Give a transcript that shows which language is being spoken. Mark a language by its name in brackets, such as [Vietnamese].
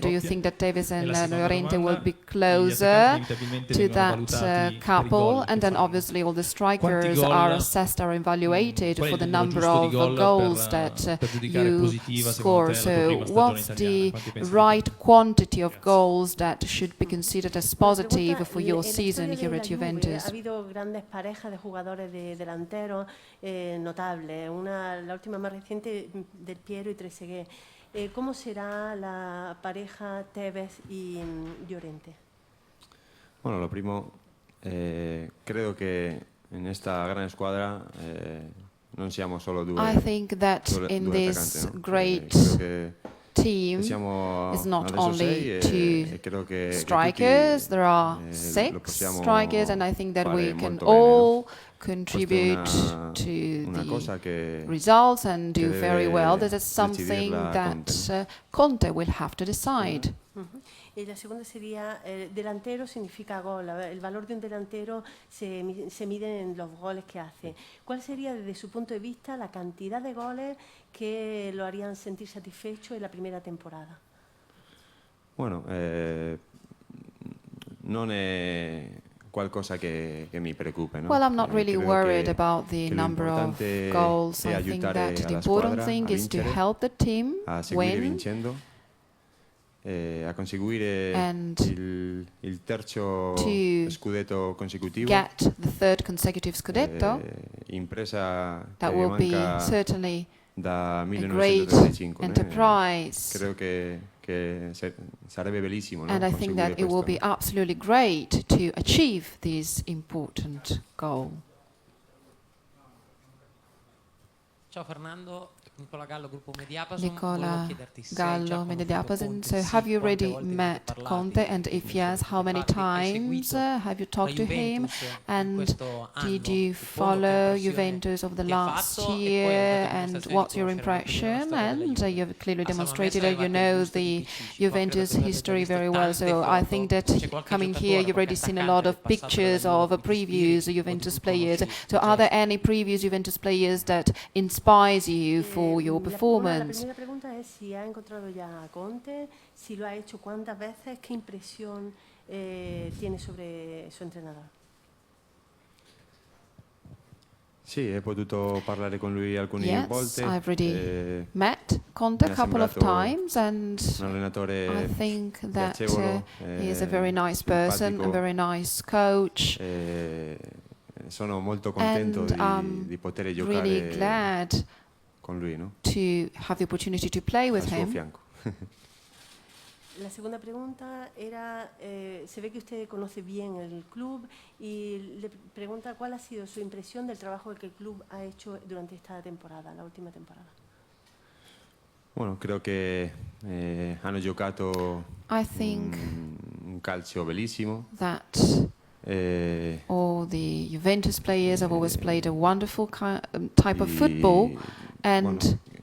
[English] Do you think that Tevez and Llorente will be closer to that couple? And then obviously all the strikers are assessed, are evaluated for the number of goals that you score. So what's the right quantity of goals that should be considered as positive for your season here at Juventus? [Spanish] Ha habido grandes parejas de jugadores de delanteros notables. La última más reciente, Del Piero y Trezeguet. ¿Cómo será la pareja Tevez y Llorente? [Italian] Bueno, lo primo, credo che in questa grande squadra non siamo solo due. [English] I think that in this great team is not only two strikers, there are 6 strikers, and I think that we can all contribute to the results and do very well. This is something that Conte will have to decide. [Spanish] Y la segunda sería, delantero significa gol. El valor de un delantero se mide en los goles que hace. ¿Cuál sería, desde su punto de vista, la cantidad de goles que lo harían sentir satisfecho en la primera temporada? [Italian] Bueno, non è qualcosa che mi preoccupa, no? [English] Well, I'm not really worried about the number of goals. I think that the important thing is to help the team win [Italian] a conseguire il terzo scudetto consecutivo. [English] Get the third consecutive scudetto. [Italian] Impresa [English] that will be certainly [Italian] da a 1935. [English] great enterprise. [Italian] Credo che sarebbe bellissimo, no? [English] And I think that it will be absolutely great to achieve this important goal. [Italian] Ciao Fernando, Nicola Gallo, gruppo Mediapason. [English] Nicola Gallo, Mediapason. So have you already met Conte, and if yes, how many times have you talked to him, and did you follow Juventus of the last year, and what's your impression? And you've clearly demonstrated that you know the Juventus history very well, so I think that coming here you've already seen a lot of pictures of previous Juventus players. So are there any previous Juventus players that inspires you for your performance? [Spanish] La primera pregunta es si ha encontrado ya a Conte, si lo ha hecho, cuántas veces, qué impresión tiene sobre su entrenador. [Italian] Sì, ho potuto parlare con lui alcune volte. [English] I've already met Conte a couple of times, and I think that he is a very nice person, a very nice coach. [Italian] Sono molto contento di poter giocare [English] really glad [Italian] con lui, no? [English] To have the opportunity to play with him. [Italian] Fianco. [Spanish] La segunda pregunta era, se ve que usted conoce bien el club y le pregunta cuál ha sido su impresión del trabajo que el club ha hecho durante esta temporada, la última temporada. [Italian] Bueno, creo che hanno giocato un calcio bellissimo. [English] That all the Juventus players have always played a wonderful type of football, and